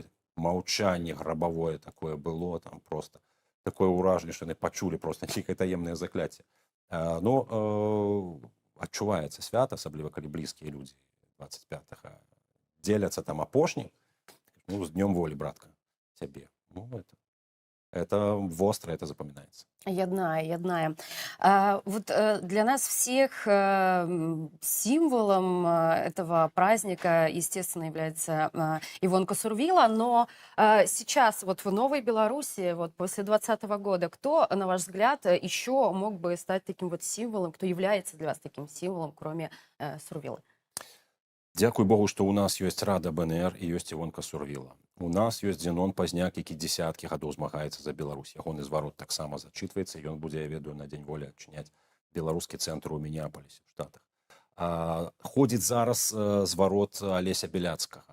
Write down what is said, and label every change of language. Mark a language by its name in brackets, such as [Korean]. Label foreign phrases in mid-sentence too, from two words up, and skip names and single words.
[Belarusian] Маўчанне грабавое такое было, там просто такое ўражанне, што яны пачулі просто нейкае таемнае закляцце. Но адчуваецца свята, асабліва калі блізкія людзі 25-го дзеляцца там апошні. Ну, з Днём волі, братка, цябе. Ну, [Russian] это востро, это запоминается. Ядная. Вот для нас всех символом этого праздника, естественно, является Ивонка Сурвила, но сейчас вот в Новой Беларуси, вот после 2020 года, кто, на ваш взгляд, еще мог бы стать таким вот символом, кто является для вас таким символом, кроме Сурвилы? [Belarusian] Дзякуй Богу, што ў нас ёсць Рада БНР і ёсць Івонка Сурвіла. У нас ёсць Зенон Пазняк, які дзесяткі гадоў змагаецца за Беларусь. Ягоны зварот таксама зачытваецца, ён будзе, я ведаю, на Дзень волі адчыняць беларускі цэнтр у Мінеаполісе, в Штатах. Ходзіць зараз зварот Алеся Беляцкага.